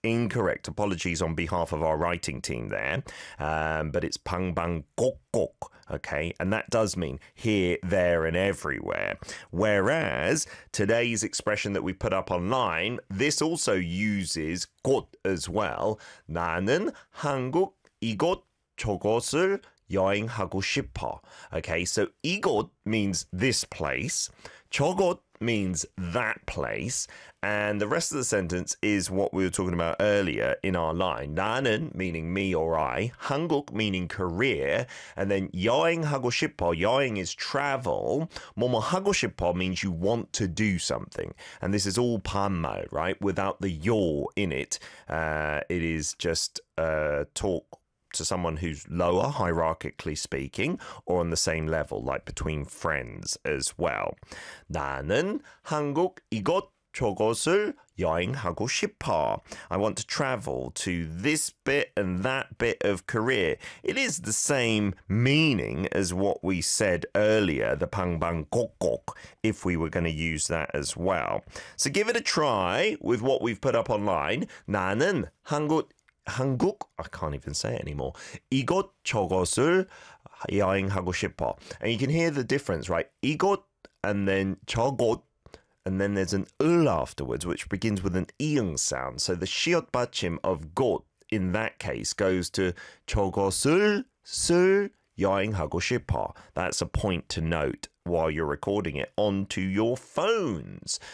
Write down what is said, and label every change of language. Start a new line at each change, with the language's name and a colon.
English: Apologies on behalf of our writing team there. But it's 방방곡곡, okay? And that does mean here, there, and everywhere. Whereas today's expression that we put up online, this also uses 곳 as well.
Korean: 나는 한국 이곳 저곳을 여행하고 싶어.
English: Okay, so 이곳 means this place, 저곳 means that place, and the rest of the sentence is what we were talking about earlier in our line. 나는 meaning me or I, 한국 meaning career, and then
Korean: 여행하고 싶어,
English: 여행 is travel,
Korean: 뭐뭐 하고 싶어
English: means you want to do something, and this is all 반말, right, without the 요 in it. It is just talk to someone who's lower, hierarchically speaking, or on the same level, like between friends as well.
Korean: 나는 한국 이곳 저곳을 여행하고 싶어.
English: I want to travel to this bit and that bit of Korea. It is the same meaning as what we said earlier, the 방방곡곡, if we were going to use that as well. So give it a try with what we've put up online.
Korean: 나는 한국,
English: I can't even say it anymore.
Korean: 이곳 저곳을 여행하고 싶어.
English: And you can hear the difference, right? 이곳 and then 저곳. And then there's an 을 afterwards, which begins with an 이응 sound. So the 시옷 받침 of 곳 in that case goes to
Korean: 저곳을 여행하고 싶어.
English: That's a point to note while you're recording it onto your phones.